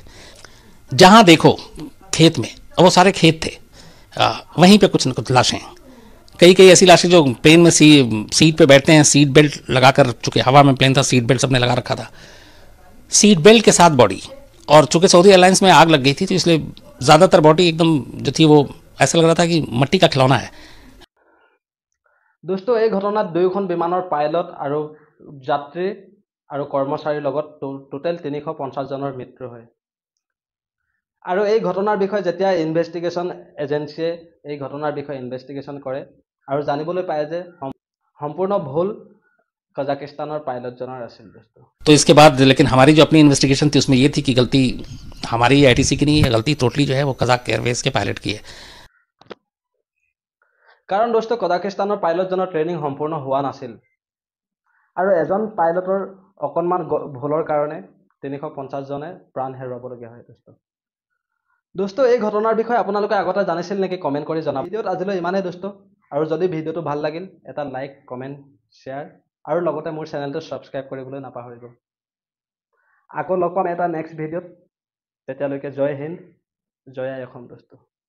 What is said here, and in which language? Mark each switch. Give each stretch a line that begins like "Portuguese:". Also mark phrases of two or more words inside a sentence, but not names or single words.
Hindi: जहाँ देखो खेत में, वो सारे खेत थे, वहीं पे कुछ न कुछ लाशें, कई ऐसी लाशें जो प्लेन में सीट पे बैठते हैं,
English: seat belt
Hindi: लगाकर, चूंकि हवा में प्लेन था
English: seat belt
Hindi: सबने लगा रखा था,
English: seat belt
Hindi: के साथ बॉडी। और चूंकि सऊदी एयरलाइंस में आग लग गई थी तो इसलिए ज़्यादातर बॉडी एकदम जो थी वो ऐसा लग रहा था कि मट्टी का खिलौना है।
Assamese: दोस्तों এই ঘটনাত দুইখন বিমানৰ পাইলট আৰু যাত্ৰী আৰু কৰ্মচাৰীৰ লগত টোটেল 350 জনৰ মৃত্যু হয় আৰু এই ঘটনাৰ বিষয়ে যেতিয়া
English: investigation agency
Assamese: এই ঘটনাৰ বিষয়ে ইনভেষ্টিগেশ্যন কৰে আৰু জানিবলৈ পায় যে সম্পূৰ্ণ ভুল কাজাকিস্তানৰ পাইলটজনৰ আছিল দোস্ত
Hindi: तो इसके बाद लेकिन हमारी जो अपनी इन्वेस्टिगेशन थी उसमें ये थी कि गलती हमारी आईटीसी की नहीं है, गलती टोटली जो है वो कजाक एयरवेज के पायलट की है।
Assamese: কাৰণ দোস্ত কাজাকিস্তানৰ পাইলটজনৰ ট্ৰেইনিং সম্পূৰ্ণ হোৱা নাছিল আৰু এজন পাইলটৰ অকণমান ভুলৰ কাৰণে 350 জনে প্ৰাণ হেৰুৱাবলগীয়া হয় দোস্ত এই ঘটনাৰ বিষয়ে আপোনালোকে আগতে জানিছিল নেকি কমেন্ট কৰি জনাব ভিডিঅ'ত আজিলৈ ইমানেই দোস্ত আৰু যদি ভিডিঅ'টো ভাল লাগিল এটা
English: like comment share
Assamese: আৰু লগতে মোৰ চেনেলটো সাবস্ক্ৰাইব কৰিবলৈ নাপাহৰিব আকৌ লগ পাম এটা
English: next video
Assamese: তেতিয়ালৈকে
Hindi: जय हिन्द
Assamese: জয় অসম দোস্ত